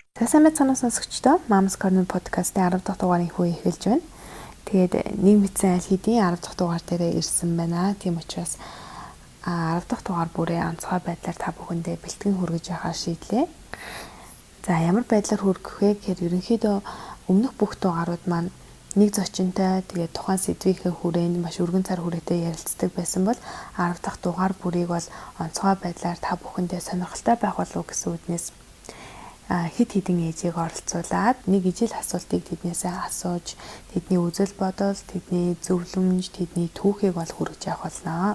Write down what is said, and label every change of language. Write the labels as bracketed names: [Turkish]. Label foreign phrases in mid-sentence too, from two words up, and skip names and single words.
[Mongolian] сайн байцгаана сонсогчдоо. Mama's Corner podcast-ийн 10 дахь дугаарыг хөө эхэлж байна. Тэгээд нэг мэдсэн аль хэдийн 10 дахь дугаар дээр ирсэн байна. Тийм учраас 10 дахь дугаар бүрээ онцгой байдлаар та бүхэндээ бэлтгэн хүргэж явахаар шийдлээ. За ямар байдлаар хүргэх вэ гэхээр ерөнхийдөө өмнөх бүх дугаарууд маань нэг зочинтой тэгээд тухайн сэдвийнхээ хүрээнд маш өргөн цар хүрээтэй ярилцдаг байсан бол 10 дахь дугаар бүрийг бол онцгой байдлаар та бүхэндээ сонирхолтой байх болов гэсэн үднээс хит хитэн ээжийг оролцуулаад нэг ижил асуултыг тэднээсээ асууж тэдний үзэл бодол, тэдний зөвлөмж, тэдний түүхийг бол хүргэж явах болно.